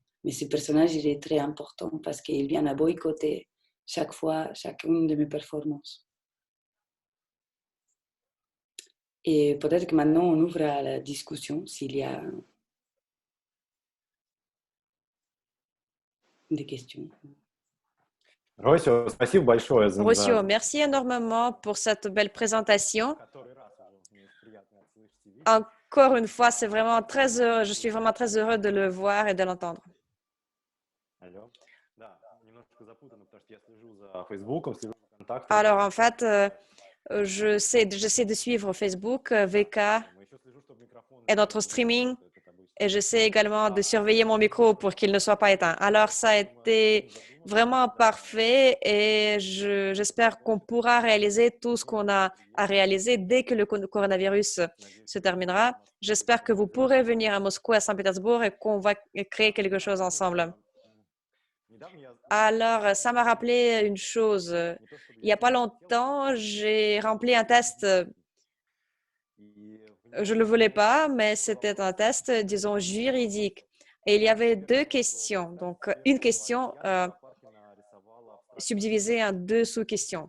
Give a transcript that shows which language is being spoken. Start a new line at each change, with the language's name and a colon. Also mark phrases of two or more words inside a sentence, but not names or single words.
French: Mais ce personnage, il est très important parce qu'il vient à boycotter chaque fois, chacune de mes performances. Et peut-être que maintenant on ouvre à la discussion s'il y a des questions.
Russian: Росио, спасибо большое за
French: Rossio, merci énormément pour cette belle présentation.
Russian: который раз уже мне приятно слышать и видеть.
French: Encore une fois, c'est vraiment très heureux, je suis vraiment très heureux de le voir et de l'entendre.
Russian: Алло. Да, немножко запутано, потому что я слежу за Фейсбуком, слежу за контактами.
French: Alors, en fait, j'essaie de suivre Facebook, VK
Russian: Mais еще слежу, чтобы микрофон
French: et notre streaming,
Russian: это обычно.
French: et j'essaie également de surveiller mon micro pour qu'il ne soit pas éteint. Alors, ça a été vraiment parfait et j'espère qu'on pourra réaliser tout ce qu'on a à réaliser dès que le coronavirus se terminera. J'espère que vous pourrez venir à Moscou, à Saint-Pétersbourg et qu'on va créer quelque chose ensemble.
Russian: Недавно я
French: Alors, ça m'a rappelé une chose. Il n'y a pas longtemps, j'ai rempli un test. Je ne le voulais pas, mais c'était un test, disons, juridique. Et il y avait deux questions. Donc, une question subdivisée en deux sous-questions.